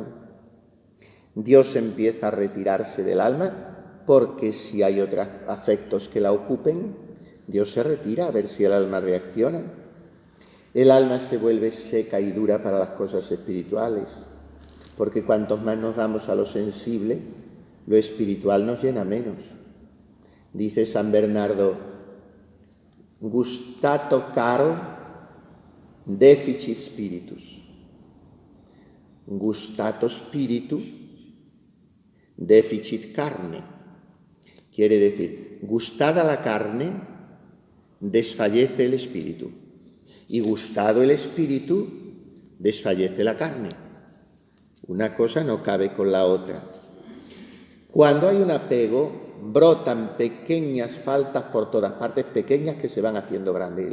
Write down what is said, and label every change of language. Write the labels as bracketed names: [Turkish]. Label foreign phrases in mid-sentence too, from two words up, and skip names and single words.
[Spanish] Dios empieza a retirarse del alma porque si hay otros afectos que la ocupen, Dios se retira a ver si el alma reacciona. El alma se vuelve seca y dura para las cosas espirituales, porque cuantos más nos damos a lo sensible, lo espiritual nos llena menos. Dice San Bernardo, [Latin] gustato caro, deficit spiritus. Gustato spiritu, deficit carne. [Spanish] Quiere decir, gustada la carne, desfallece el espíritu. Y gustado el espíritu, desfallece la carne. Una cosa no cabe con la otra. Cuando hay un apego, brotan pequeñas faltas por todas partes, pequeñas que se van haciendo grandes.